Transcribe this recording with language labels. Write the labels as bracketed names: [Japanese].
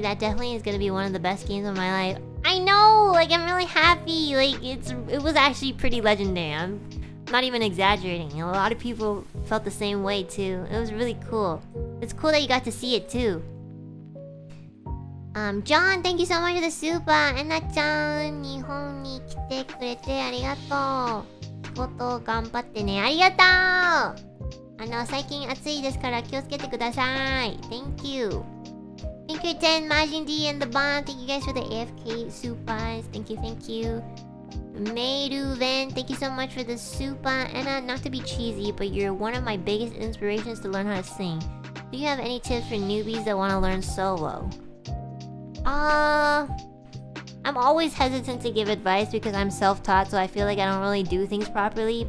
[English] That definitely is gonna be one of the best games of my life. I know, like I'm really happy. Like it was actually pretty legendary. I'm not even exaggerating. A lot of people felt the same way too. It was really cool. It's cool that you got to see it too. John, thank you so much for the super. [Japanese] Enna-chan, 日本に来てくれてありがとう。仕事頑張ってね。ありがとう。最近暑いですから気をつけてください。 [English] Thank you. Thank you, 10, Majin D and the Bond. Thank you guys for the AFK supers. Thank you, thank you. Meiru Ven, thank you so much for the super. Enna, not to be cheesy, but you're one of my biggest inspirations to learn how to sing. Do you have any tips for newbies that want to learn solo? I'm always hesitant to give advice because I'm self-taught, so I feel like I don't really do things properly.